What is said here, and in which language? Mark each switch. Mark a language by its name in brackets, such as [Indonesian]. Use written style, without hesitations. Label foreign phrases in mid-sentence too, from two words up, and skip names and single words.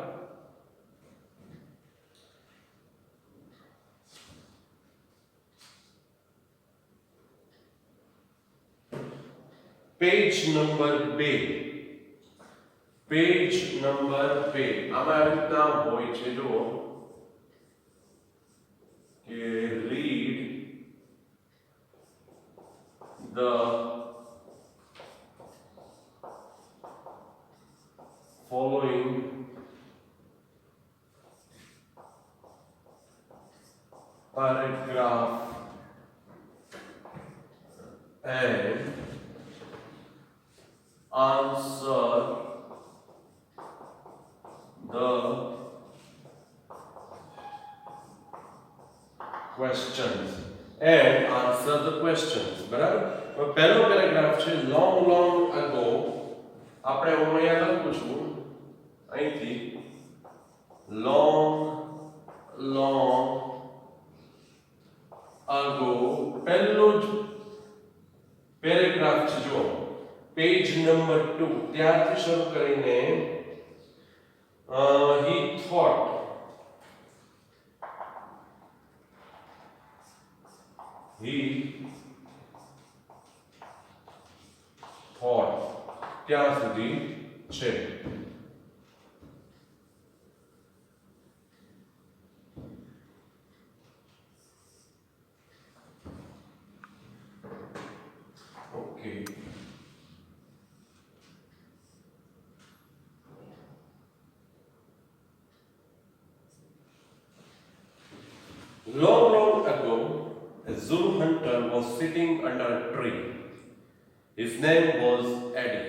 [Gujarati] પેજ નંબર 2 પેજ નંબર 2 આમાં આવી રીતના હોય છે જો [English] કે રીડ the following paragraph and answer the questions [Gujarati] બરાબર પહેલો પેરેગ્રાફ છે [English] long ago [Gujarati] આપણે હું અહીંયા લખું છું અહીંથી long ago પહેલો જ પેરેગ્રાફ છે જો પેજ નંબર 2 ત્યારથી શરૂ કરીને [English] he thought [Gujarati] ત્યાં સુધી છે [English] ઓકે long ago a Zulu hunter was sitting under a tree. His name was Eddie.